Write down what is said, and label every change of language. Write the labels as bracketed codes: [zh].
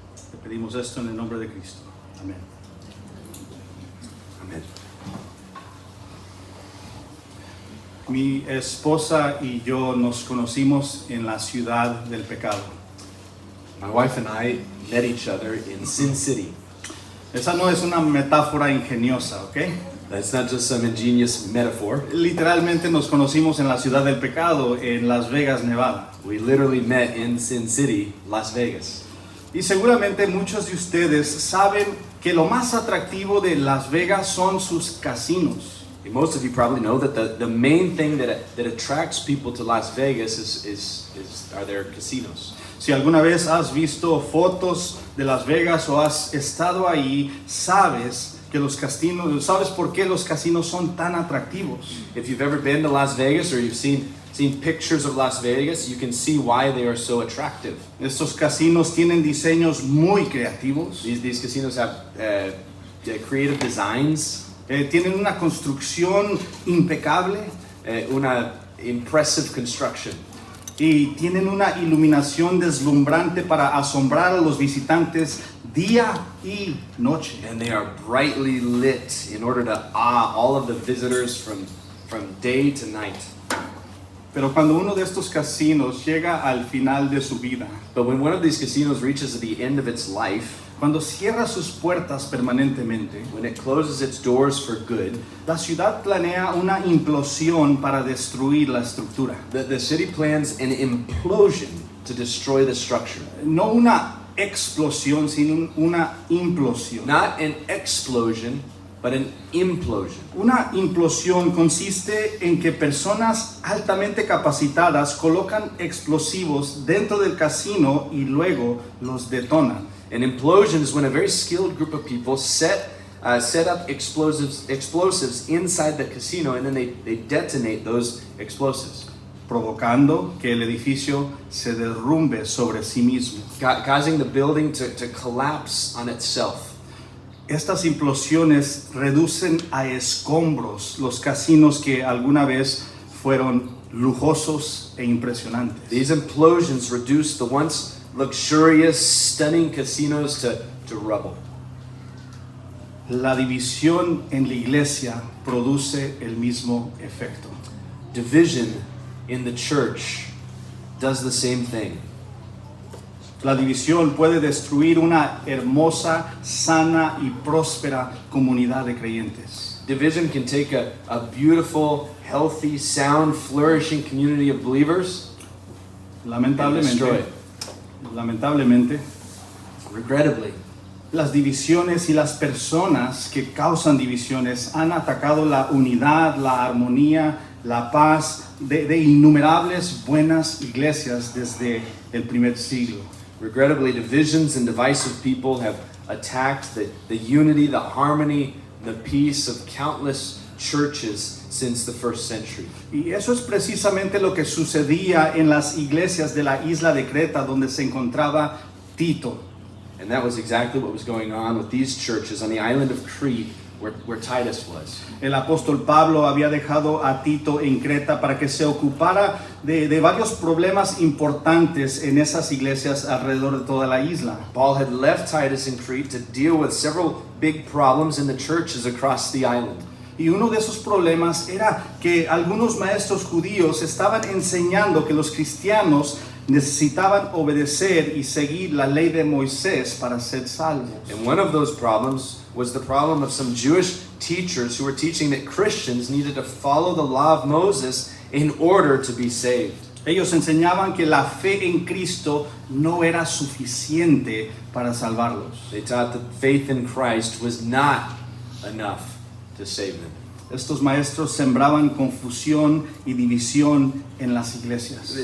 [es] Te pedimos esto en el nombre de Cristo. Amén. Amén. Mi esposa y yo nos conocimos en la ciudad del pecado. [en] My wife and I met each other in Sin City. [es] Esa no es una metáfora ingeniosa, ¿ok? [en] That's not just some ingenious metaphor. [es] Literalmente nos conocimos en la ciudad del pecado, en Las Vegas, Nevada. [en] We literally met in Sin City, Las Vegas. [es] Y seguramente muchos de ustedes saben que lo más atractivo de Las Vegas son sus casinos. [en] And most of you probably know that the main thing that attracts people to Las Vegas are their casinos. [es] Si alguna vez has visto fotos de Las Vegas o has estado ahí, sabes que los casinos, sabes por qué los casinos son tan atractivos. [en] If you've ever been to Las Vegas or you've seen pictures of Las Vegas, you can see why they are so attractive. [es] Estos casinos tienen diseños muy creativos. [en] These casinos have creative designs, [es] Tienen una construcción impecable [en] una impressive construction, [es] y tienen una iluminación deslumbrante para asombrar a los visitantes día y noche. [en] and they are brightly lit in order to awe all of the visitors from day to night. [es] Pero cuando uno de estos casinos llega al final de su vida, [en] But when one of these casinos reaches the end of its life, [es] cuando cierra sus puertas permanentemente, [en] when it closes its doors for good, [es] la ciudad planea una implosión para destruir la estructura. [en] the city plans an implosion to destroy the structure. [es] No una explosión, sino una implosión. [en] Not an explosion, but an implosion. [es] Una implosión consiste en que personas altamente capacitadas colocan explosivos dentro del casino y luego los detonan. [en] An implosion is when a very skilled group of people set up explosives inside the casino, and then they detonate those explosives, [es] provocando que el edificio se derrumbe sobre sí mismo. [en] causing the building to collapse on itself. [es] Estas implosiones reducen a escombros los casinos que alguna vez fueron lujosos e impresionantes. [en] These implosions reduce the once luxurious, stunning casinos to rubble. [es] La división en la iglesia produce el mismo efecto. [en] Division in the church does the same thing. [es] La división puede destruir una hermosa, sana y próspera comunidad de creyentes. [en] Division can take a beautiful, healthy, sound, flourishing community of believers and destroy it. [es] Lamentablemente, [en] Regrettably, [es] las divisiones y las personas que causan divisiones han atacado la unidad, la armonía, la paz de innumerables buenas iglesias desde el primer siglo. [en] divisions and divisive people have attacked the unity, the harmony, the peace of countless churches since the first century. [es] Y eso es precisamente lo que sucedía en las iglesias de la isla de Creta donde se encontraba Tito. [en] And that was exactly what was going on with these churches on the island of Crete where Titus was. [es] El apóstol Pablo había dejado a Tito en Creta para que se ocupara de varios problemas importantes en esas iglesias alrededor de toda la isla. [en] Paul had left Titus in Crete to deal with several big problems in the churches across the island. [es] Y uno de esos problemas era que algunos maestros judíos estaban enseñando que los cristianos necesitaban obedecer y seguir la ley de Moisés para ser salvos. [en] And one of those problems was the problem of some Jewish teachers who were teaching that Christians needed to follow the law of Moses in order to be saved. [es] Ellos enseñaban que la fe en Cristo no era suficiente para salvarlos. [en] They taught that faith in Christ was not enough to save them. [es] Estos maestros sembraban confusión y división en las iglesias.